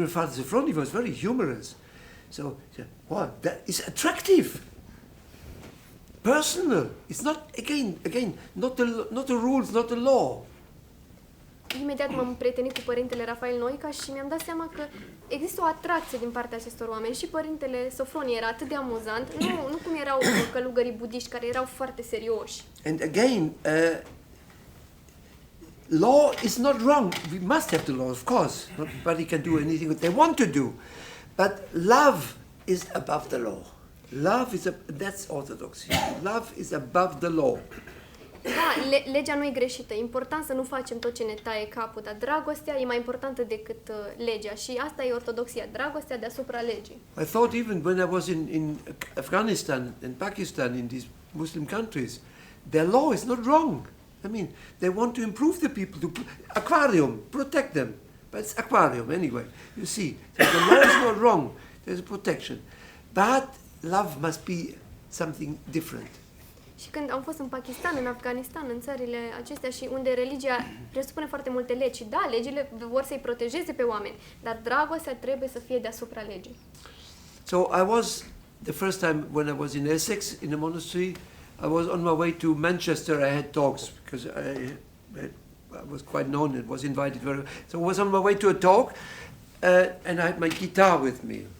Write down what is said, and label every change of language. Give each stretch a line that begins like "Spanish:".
English: Even Father Sophrony was very humorous. So, wow, that is attractive, personal. It's not again not the rules, not the law.
Romanian: Imediat m-am împrietenit cu Părintele Rafael Noica și mi-am dat seama că există o atracție din partea acestor oameni și Părintele Sofronie era atât de amuzant, nu cum erau călugării budiști care erau foarte serioși.
English: And again, law is not wrong. We must have the law, of course. Nobody can do anything that they want to do. But love is above the law. That's orthodoxy. Love is above the law.
Romanian: Da, legea nu e greșită. E important să nu facem tot ce ne taie capul, dar dragostea e mai importantă decât legea și asta e ortodoxia, dragostea deasupra legii.
English: I thought even when I was in Afghanistan and Pakistan, in these Muslim countries, their law is not wrong. I mean, they want to improve the people, to aquarium, protect them. But it's aquarium anyway, you see. So the law is not wrong, there's a protection. But love must be something different.
Romanian: Și când am fost în Pakistan, în Afganistan, în țările acestea și unde religia presupune foarte multe legi și da, legile vor să-i protejeze pe oameni, dar dragostea trebuie să fie deasupra legii.
English: So I was, the first time when I was in Essex, in a monastery, I was on my way to Manchester, I had talks, because I was quite known, it was invited very well. So I was on my way to a talk, and I had my guitar with me.